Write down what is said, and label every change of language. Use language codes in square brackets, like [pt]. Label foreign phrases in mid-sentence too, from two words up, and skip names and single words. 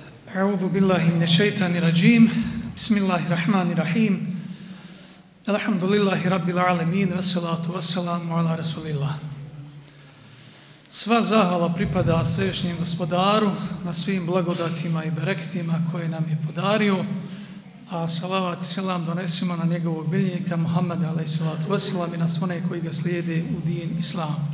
[ar] أعوذ بالله من الشيطان الرجيم. بسم الله الرحمن الرحيم. الحمد لله رب العالمين والصلاة والسلام على رسول الله. [bs] Sva zahvala pripada svevišnjem gospodaru na svim blagodatima i bereketima koje nam je podario, a salavat i selam donesimo na njegovog miljenika Muhammeda [ar] عليه الصلاة والسلام [bs] i na sve one koji ga slijede u din islam.